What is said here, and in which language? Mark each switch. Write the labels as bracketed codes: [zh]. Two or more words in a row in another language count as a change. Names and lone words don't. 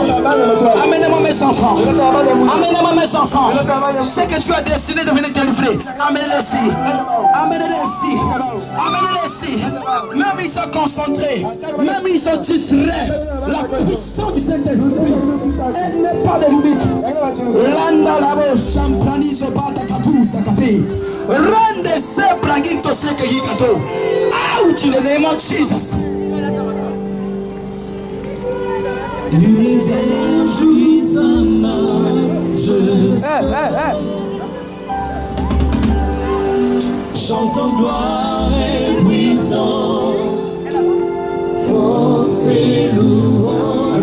[fr] Amenez-moi mes enfants. Amenez-moi mes enfants. C'est que tu as décidé de venir délivrer. Amenez-les ici. Amenez-les ici. Amenez-les ici. Même ils sont concentrés. Même ils sont distraits. La puissance du Saint-Esprit. Elle n'est pas de limite. Randa labo champrani zobata katu sakapi. Rende se bragito seke yikato. [en] Out in the name of Jesus. [fr] L'univers jouit sa majesté. Chantons gloire et puissance, force et louange.